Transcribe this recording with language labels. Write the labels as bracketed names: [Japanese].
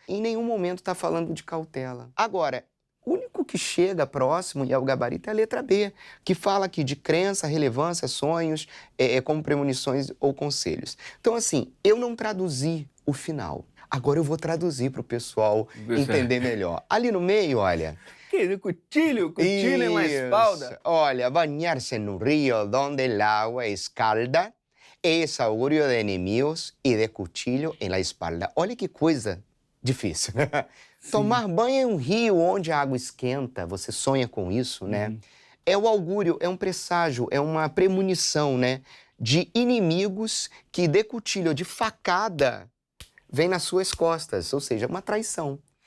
[Portuguese] Em nenhum momento está falando de cautela. Agora, o único que chega próximo e é o gabarito é a letra B, que fala aqui de crença, relevância, sonhos, como premonições ou conselhos. Então, assim, eu não traduzi o final. Agora eu vou traduzir para o pessoal entender melhor. Ali no meio, olha... [Spanish] Que cuchillo en la espalda. [Portuguese] Olha, [Spanish] banhar-se en un río donde el agua escalda es augurio de enemigos y de cuchillo en la espalda. [Portuguese] Olha que coisa difícil. Tomar banho em um rio onde a água esquenta, você sonha com isso, né? É o augúrio, é um presságio, é uma premonição, né? De inimigos que [Spanish] de cuchillo, [Portuguese] de facada, vem nas suas costas, ou seja, uma traição.